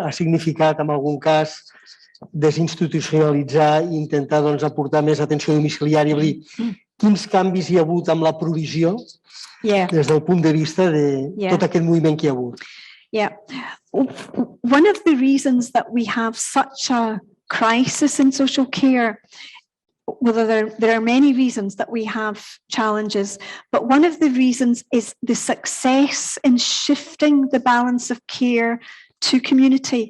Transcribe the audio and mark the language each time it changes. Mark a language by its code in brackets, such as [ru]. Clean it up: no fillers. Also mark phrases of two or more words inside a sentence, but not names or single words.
[ca] Ha significat, en algun cas, desinstitucionalitzar i intentar aportar més atenció domiciliària? Quins canvis hi ha hagut amb la provisió des del punt de vista de tot aquest moviment que hi ha hagut? [en] Yeah. One of the reasons that we have such a crisis in social care, well, there are many reasons that we have challenges, but one of the reasons is the success in shifting the balance of care to community.